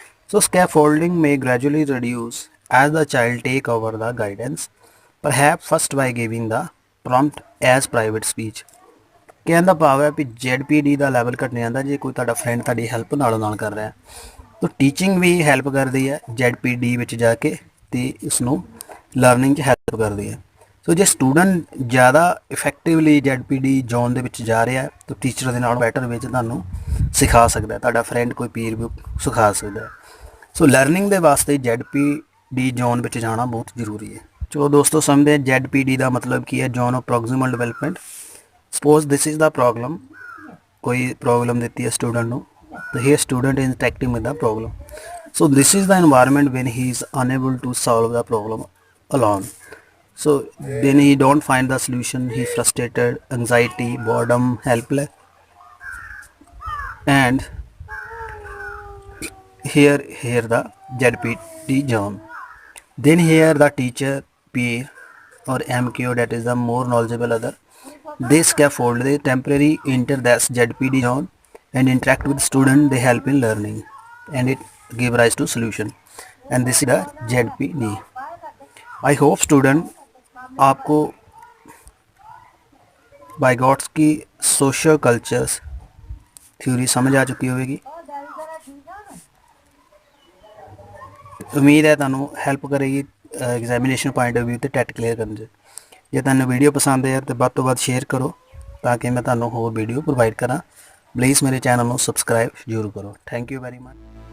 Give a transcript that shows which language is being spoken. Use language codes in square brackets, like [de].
[en] So scaffolding may gradually reduce as the child take over the guidance, perhaps first by giving the prompt as private speech. [pa] ਕਹਿਣ ਦਾ ਭਾਵ ਹੈ ਵੀ ZPD ਦਾ level ਘਟ ਜਾਂਦਾ ਜੇ ਕੋਈ ਤੁਹਾਡਾ ਫਰੈਂਡ ਤੁਹਾਡੀ ਹੈਲਪ ਨਾਲੋਂ ਨਾਲ ਕਰ ਰਿਹਾ. [hi] तो टीचिंग भी हैल्प करती है [pa] ZPD ਵਿੱਚ ਜਾ ਕੇ ਤੇ ਇਸ ਨੂੰ ਲਰਨਿੰਗ 'ਚ ਹੈਲਪ ਕਰਦੀ ਹੈ. ਸੋ ਜੇ ਸਟੂਡੈਂਟ ਜ਼ਿਆਦਾ ਇਫੈਕਟਿਵਲੀ ZPD ਜ਼ੋਨ ਦੇ ਵਿੱਚ ਜਾ ਰਿਹਾ ਤਾਂ ਟੀਚਰ ਦੇ ਨਾਲ ਬੈਟਰ ਵਿੱਚ ਤੁਹਾਨੂੰ ਸਿਖਾ ਸਕਦਾ, ਤੁਹਾਡਾ ਫਰੈਂਡ ਕੋਈ ਪੀਰ ਵੀ ਸਿਖਾ ਸਕਦਾ. ਸੋ ਲਰਨਿੰਗ ਦੇ ਵਾਸਤੇ ZPD ਜ਼ੋਨ ਵਿੱਚ ਜਾਣਾ ਬਹੁਤ ਜ਼ਰੂਰੀ ਹੈ. ਚਲੋ ਦੋਸਤੋ ਸਮਝਦੇ ਹਾਂ ZPD ਦਾ ਮਤਲਬ ਕੀ ਹੈ, zone of ਪ੍ਰੋਗਜ਼ੀਮਲ development. [en] suppose this is the problem, [pa] ਕੋਈ ਪ੍ਰੋਬਲਮ ਦਿੱਤੀ ਹੈ ਸਟੂਡੈਂਟ ਨੂੰ. [en] So here student is interacting with the problem. So this is the environment when he is unable to solve the problem alone. So then he don't find the solution, he frustrated, anxiety, boredom, helpless. And here the ZPD zone. Then here the teacher, peer or MQ, that is the more knowledgeable other. They scaffold, they temporarily enter the ZPD zone and interact with student, they help in learning and it give rise to solution. And this is the ZPD. I hope student [hi] आपको Vygotsky social cultures theory समझ आ चुकी होगी. उम्मीद है [pa] ਤੁਹਾਨੂੰ help ਕਰੇਗੀ examination point of view ਤੇ TET clear ਕਰਨ 'ਚ. ਜੇ ਤੁਹਾਨੂੰ ਵੀਡੀਓ ਪਸੰਦ ਆਇਆ ਤੇ ਵੱਧ ਤੋਂ ਵੱਧ ਸ਼ੇਅਰ ਕਰੋ ਤਾਂ ਕਿ ਮੈਂ ਤੁਹਾਨੂੰ ਹੋਰ ਵੀਡੀਓ ਪ੍ਰੋਵਾਈਡ ਕਰਾਂ. [hi] प्लीज़ मेरे चैनल को सब्सक्राइब जरूर करो. [en] Thank you very much.